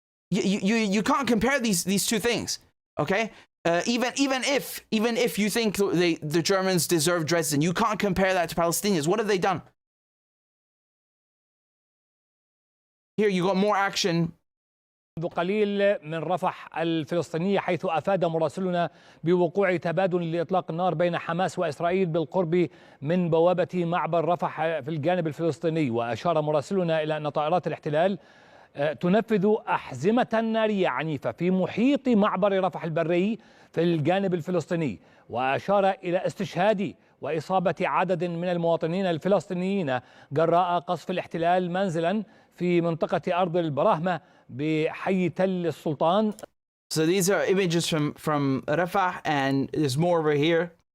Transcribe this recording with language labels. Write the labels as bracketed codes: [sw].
[en] You can't compare these two things, okay? Even if you think the Germans deserve Dresden, you can't compare that to Palestinians. What have they done? Here you got more action. [ar] منذ قليل من رفح الفلسطينية، حيث أفاد مراسلنا بوقوع تبادل لإطلاق النار بين حماس وإسرائيل بالقرب من بوابة معبر رفح في الجانب الفلسطيني. وأشار مراسلنا إلى أن طائرات الاحتلال تنفذ أحزمة نارية عنيفة في محيط معبر رفح البري في الجانب الفلسطيني. وأشار إلى استشهاد وإصابة عدد من المواطنين الفلسطينيين جراء قصف الاحتلال منزلا في منطقة أرض البراهمة بحي تل السلطان. [en] So these are images from Rafah, and there's more over here.